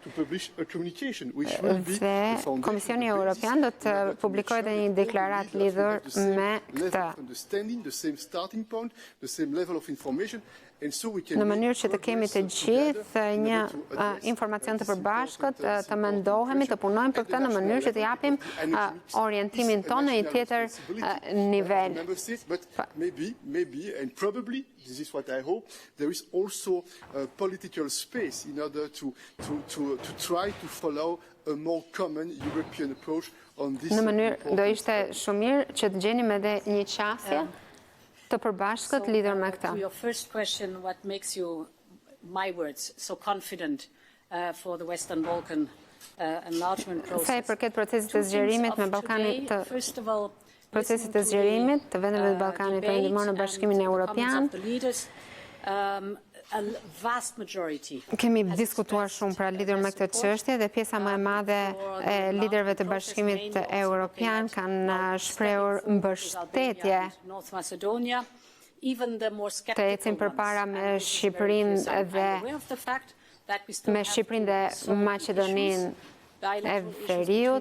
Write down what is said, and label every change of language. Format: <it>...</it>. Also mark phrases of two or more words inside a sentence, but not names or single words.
<sq>Dhe Komisioni Evropian do të publikojë dhe një deklaratë lidhur me këtë. Në mënyrë që të kemi të gjithë një informacion të përbashkët, të mendohemi, të punojmë për këtë në mënyrë që të japim orientimin tonë në një tjetër nivel.</sq> <en>This is what I hope. There is also political space in order to try to follow a more common European approach on this.</en> <sq>Në mënyrë do ishte shumë mirë që të gjenim edhe një qasje të përbashkët lidhur me këtë.</sq> <en>Your first question, what makes you, my words, so confident for the Western Balkan enlargement process?</en> <sq>Sa i përket procesit të zgjerimit me Ballkanin të procesit të zgjerimit të vendeve të Ballkanit Perëndimor në Bashkimin Evropian. Kemi diskutuar shumë pra lidhur me këtë çështje dhe pjesa më e madhe e liderëve të Bashkimit Evropian kanë shprehur mbështetje të ecin përpara me Shqipërinë dhe Maqedoninë e Veriut.</sq>